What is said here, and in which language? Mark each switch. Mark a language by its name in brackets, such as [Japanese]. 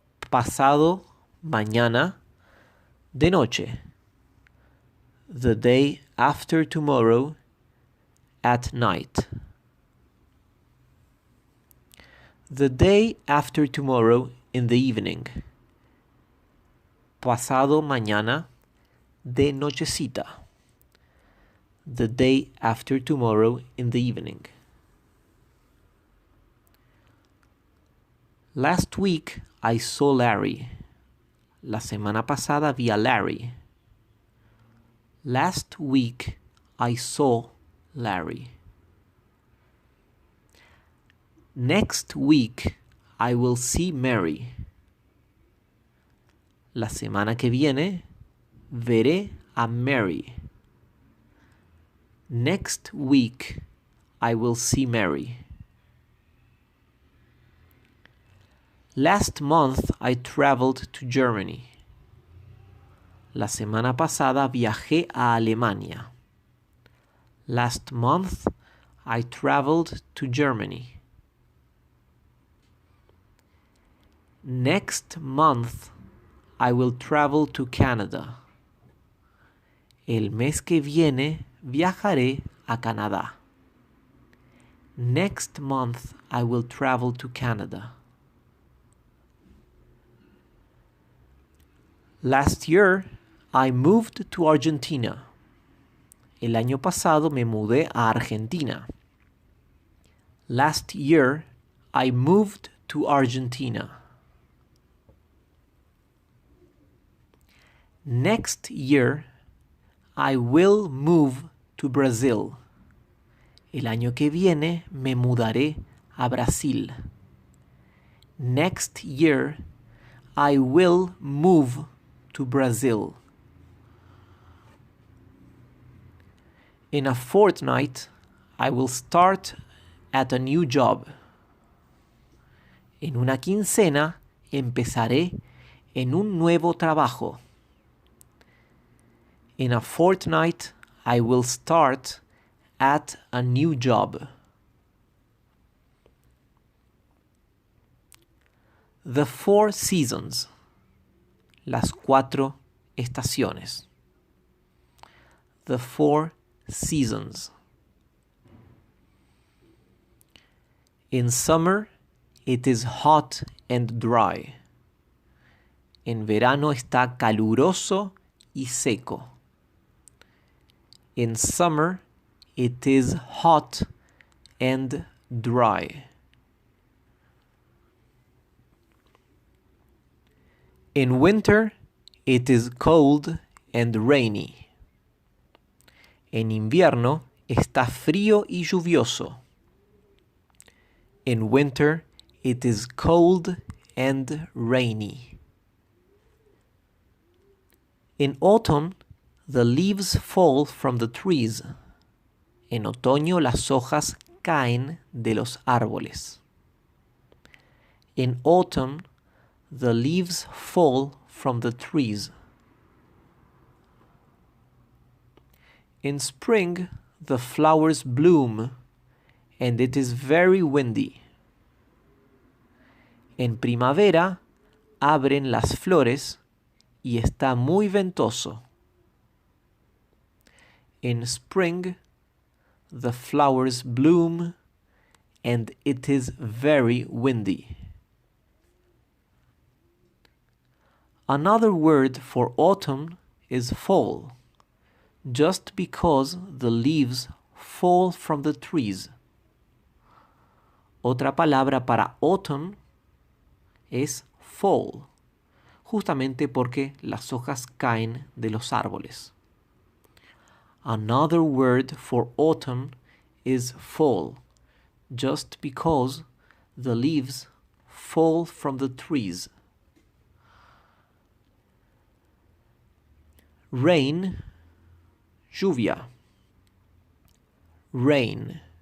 [Spanish] Pasado mañana de noche. [English] The day after tomorrow at night. The day after tomorrow in the evening. [Spanish] Pasado mañana de nochecita. [English] The day after tomorrow in the evening. Last week I saw Larry. [Spanish] La semana pasada vi a Larry. [English] Last week I saw Larry. Next week I will see Mary. [Spanish] La semana que viene veré a Mary. [English] Next week I will see Mary. Last month I traveled to Germany. [Spanish] La semana pasada viajé a Alemania. [English] Last month I traveled to Germany. Next month I will travel to Canada. [Spanish] El mes que viene viajaré a Canadá. [English] Next month I will travel to Canada. Last year I moved to Argentina. [Spanish] El año pasado me mudé a Argentina. [English] Last year I moved to Argentina. Next year I will move to Brazil. [Spanish] El año que viene me mudaré a Brasil. [English] Next year I will move to Brazil. In a fortnight I will start at a new job. [Spanish] En una quincena empezaré en un nuevo trabajo. [English] In a fortnight I will start at a new job. The 4 seasons. [Spanish] Las 4 estaciones. [English] The 4 seasons. In summer it is hot and dry. [Spanish] En verano está caluroso y seco. [English] In summer it is hot and dry. In winter it is cold and rainy. [Spanish] En invierno está frío y lluvioso. [English] In winter it is cold and rainy. In autumn the leaves fall from the trees. [Spanish] En otoño las hojas caen de los árboles. [English] In autumn the leaves fall from the trees. In spring the flowers bloom and it is very windy. [Spanish] En primavera abren las flores y está muy ventoso. [English] In spring the flowers bloom and it is very windy. Another word for autumn is fall, just because the leaves fall from the trees. [Spanish] Otra palabra para autumn es fall, justamente porque las hojas caen de los árboles. [English] Another word for autumn is fall, just because the leaves fall from the trees. Rain, lluvia. Rain.